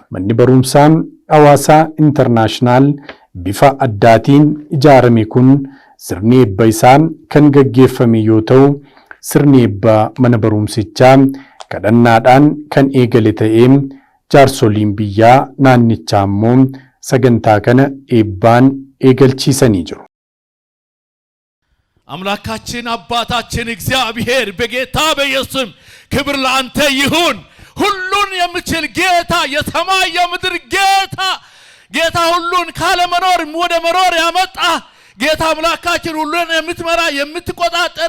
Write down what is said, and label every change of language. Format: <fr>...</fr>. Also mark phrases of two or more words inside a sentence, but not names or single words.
<om>Manni barumsaa Hawaasaa Internaashinaal bifa addaatiin ijaarame kun sirni eebba isaa kan gaggeeffame yoo ta'u, sirni eebba mana barumsichaa kadhannaadhaan kan eegale ta'ee jaarsoliin biyyaa naannichaa immoo sagantaa kana eebbaan eegalchiisanii jiru.</om> <am>አምላካችን አባታችን እግዚአብሔር በጌታ በኢየሱስ ክብር ለአንተ ይሁን። ሁሉን የምችል ጌታ የሰማይ የምድር ጌታ ሁሉን ካለ መኖር ወደ መኖር ያመጣ ጌታ አምላካችን ሁሉን የምትመራ የምትቆጣጠር</am>